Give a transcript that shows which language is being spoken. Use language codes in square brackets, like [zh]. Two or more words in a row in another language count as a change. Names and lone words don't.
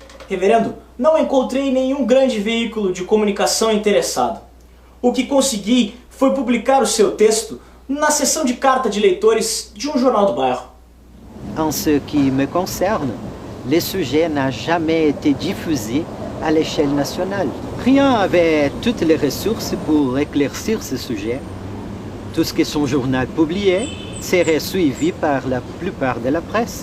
[pt] Reverendo, não encontrei nenhum grande veículo de comunicação interessado. O que consegui foi publicar o seu texto na seção de carta de leitores de um jornal do bairro. [fr] En ce qui me concerne, le sujet n'a jamais été diffusé à l'échelle nationale. Rien n'avait toutes les ressources pour éclaircir ce sujet. Tout ce que son journal publiait serait suivi par la plupart de la presse.